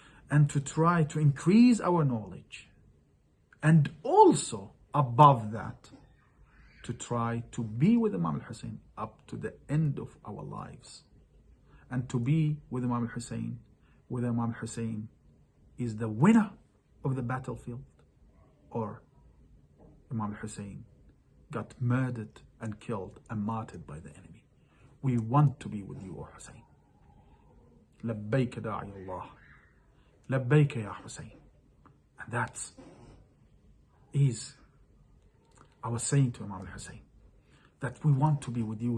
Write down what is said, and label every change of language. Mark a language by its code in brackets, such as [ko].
[en] and to try to increase our knowledge, and also above that to try to be with Imam al-Hussein up to the end of our lives, and to be with Imam al-Hussein, whether Imam al-Hussein is the winner of the battlefield or Imam al-Hussein got murdered and killed and martyred by the enemy. We want to be with you, O Hussein. [ar] لبيك داعي الله لبيك يا Hussein. [en] And that is our saying to Imam al-Hussein, that we want to be with you.